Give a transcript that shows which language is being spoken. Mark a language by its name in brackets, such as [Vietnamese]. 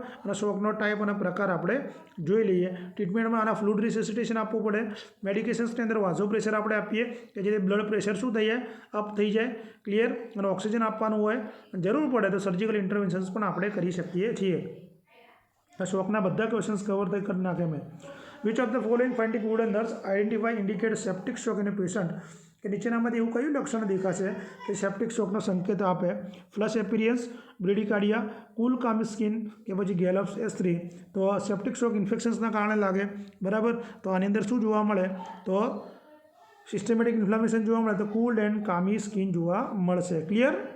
[Gujarati] અને શોકનો ટાઈપ અને પ્રકાર આપણે જોઈ લઈએ. ટ્રીટમેન્ટમાં આના ફ્લૂઇડ રિસેસિટેશન આપવું પડે. મેડિકેશન્સની અંદર વાઝો પ્રેશર આપણે આપીએ કે જેથી બ્લડ પ્રેશર શું થઈ જાય અપ થઈ જાય. ક્લિયર. અને ઓક્સિજન આપવાનું હોય. જરૂર પડે તો સર્જિકલ ઇન્ટરવેન્શન્સ પણ આપણે કરી શકીએ છીએ. શોકના બધા ક્વેશ્ચન્સ કવર કરી નાખે મેં. [English] Which of the following finding would a nurse identify indicate septic shock in a patient? [Gujarati] કે નીચેનામાંથી એવું કયું લક્ષણ દેખાશે કે સેપ્ટિક શોકનો સંકેત આપે. [English] Flush appearance, bradycardia, cool clammy skin કે પછી gallops S3. [Gujarati] તો સેપ્ટિક શોક ઇન્ફેક્શન્સના કારણે લાગે બરાબર. તો આની અંદર શું જોવા મળે તો સિસ્ટમેટિક ઇન્ફ્લામેશન જોવા મળે તો કુલ્ડ એન્ડ કામી સ્કિન જોવા મળશે. ક્લિયર.